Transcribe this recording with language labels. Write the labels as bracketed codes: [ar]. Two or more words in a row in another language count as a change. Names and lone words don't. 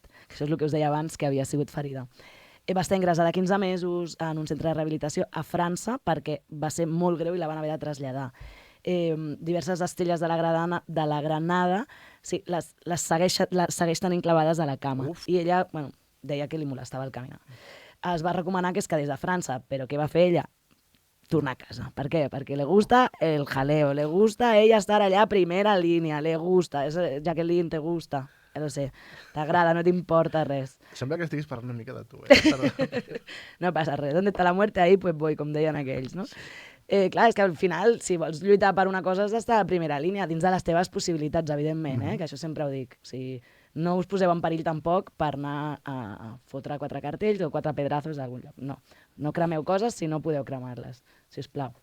[ca] Això és el que us deia abans, que havia sigut ferida. Va estar ingressada 15 mesos en un centre de rehabilitació a França perquè va ser molt greu i la van haver de traslladar. diverses estelles de la Granada, sí, les segueix tenint clavades a la cama. Uf. I ella, bueno, deia que li molestava el caminar. Es va recomanar que es quedés a França, però què va fer ella? Tornar a casa. Per què? Perquè [es] le gusta el jaleo, le gusta ella estar [ca] allà a primera línia, [es] le gusta, Jacqueline, te gusta, [ca] ja lo sé, t'agrada, no t'importa res. Sembla que estiguis parlant una mica de tu, Perdó. No passa res, [es] ¿dónde está la muerte? Ahí pues voy, [ca] com deien aquells, no? Clar, és que al final, si vols lluitar per una cosa, has d'estar a primera línia, dins de les teves possibilitats, evidentment, que això sempre ho dic. O sigui, no us poseu en perill tampoc per anar a fotre 4 cartells o 4 pedrazos d'algun lloc. No, no cremeu coses si no podeu cremar-les, si us plau.